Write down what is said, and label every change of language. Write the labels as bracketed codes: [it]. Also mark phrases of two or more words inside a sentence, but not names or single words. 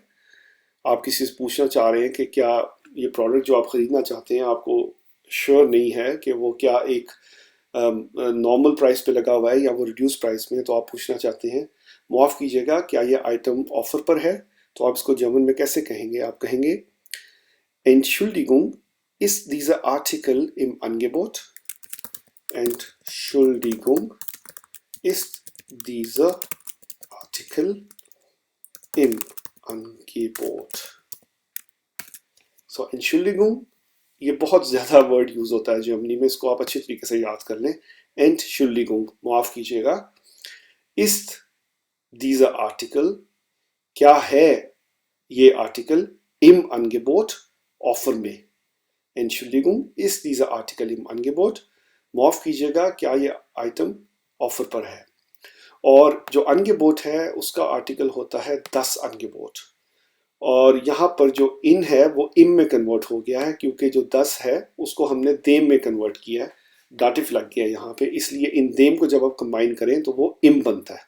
[hi] आप किसी से पूछना चाह रहे हैं कि क्या ये प्रोडक्ट जो आप ख़रीदना चाहते हैं आपको श्योर नहीं है कि वो क्या एक [en] normal price [hi] पे लगा हुआ है या वो [en] reduce price [hi] में है, तो आप पूछना चाहते हैं माफ़ कीजिएगा क्या ये आइटम ऑफ़र पर है। तो आप इसको जर्मन में कैसे कहेंगे? आप कहेंगे [de] Entschuldigung, ist dieser Artikel im Angebot? Entschuldigung, ist dieser Artikel im Angebot? [hi] So, Entschuldigung ये बहुत ज़्यादा [en] word use [hi] होता है जर्मनी में, इसको आप अच्छी तरीके से याद कर लें। [de] Entschuldigung, [hi] माफ़ कीजिएगा। [de] ist dieser Artikel, [hi] क्या है ये आर्टिकल, [de] im Angebot, [hi] ऑफर में। [de] Entschuldigung, ist dieser Artikel im Angebot, [hi] माफ़ कीजिएगा क्या ये आइटम ऑफर पर है। और जो Angebot है उसका आर्टिकल होता है [de] das Angebot, [hi] और यहाँ पर जो इन है वो इम में कन्वर्ट हो गया है क्योंकि जो दस है उसको हमने देम में कन्वर्ट किया है, डाटिव लग गया है यहाँ पे, इसलिए [de] in dem [hi] को जब आप कंबाइन करें तो वो इम बनता है।